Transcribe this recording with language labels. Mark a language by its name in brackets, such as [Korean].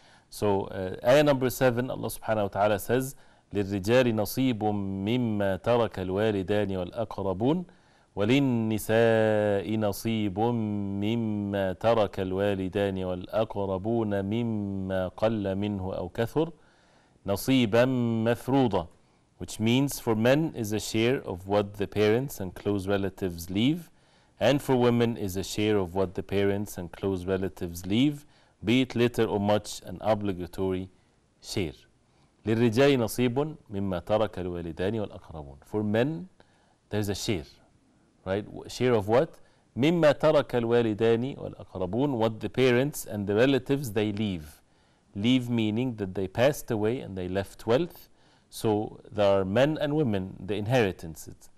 [English] So ayah number 7, Allah subhanahu wa ta'ala says, [Arabic] لِلرِّجَالِ نَصِيبٌ مِّمَّا تَرَكَ الْوَالِدَانِ وَالْأَقْرَبُونَ وَلِلنِّسَاءِ نَصِيبٌ مِّمَّا تَرَكَ الْوَالِدَانِ وَالْأَقْرَبُونَ مِمَّا قَلَّ مِنْهُ أَوْ كَثُرَ نَصِيبًا مَفْرُوضًا, [English] which means for men is a share of what the parents and close relatives leave, And for women is a share of what the parents and close relatives leave, be it little or much, an obligatory share. [Arabic] للرجال نصيب مما ترك الوالدان والأقربون. [English] For men, there's a share, right? Share of what? [Arabic] مما ترك الوالدان والأقربون, [English] what the parents and the relatives they leave. Leave meaning that they passed away and they left wealth. So there are men and women, the inheritance.